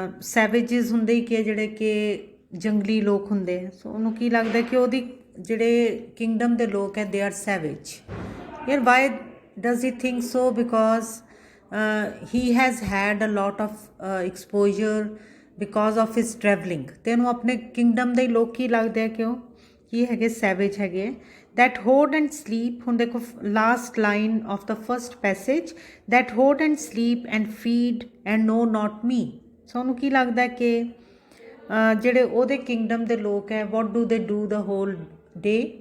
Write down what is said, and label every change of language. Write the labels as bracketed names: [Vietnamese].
[Punjabi] Savages ਹੁੰਦੇ ਕਿ ਜਿਹੜੇ ਕਿ ਜੰਗਲੀ ਲੋਕ ਹੁੰਦੇ ਹੈ. ਸੋ ਉਹਨੂੰ ਕੀ ਲੱਗਦਾ ਕਿ ਉਹਦੀ ਜਿਹੜੇ ਕਿੰਗਡਮ ਦੇ ਲੋਕ ਹੈ [English] they are savage. Here why does he think so? Because he has had a lot of exposure because of his travelling. [Punjabi] ਤੇ ਉਹਨੂੰ ਆਪਣੇ ਕਿੰਗਡਮ ਦੇ ਲੋਕ ਕੀ ਲੱਗਦੇ ਆ ਕਿਉਂ ਕੀ ਹੈਗੇ ਸੈਵੇਜ ਹੈਗੇ [English] that hoard and sleep. [Punjabi] ਹੁਣ ਦੇਖੋ [English] Last line of the first passage that hoard and sleep and feed and know not me. [Punjabi] ਸੋ ਉਹਨੂੰ ਕੀ ਲੱਗਦਾ ਕਿ ਜਿਹੜੇ ਉਹਦੇ ਕਿੰਗਡਮ ਦੇ ਲੋਕ ਹੈ [English] what do they do the whole day?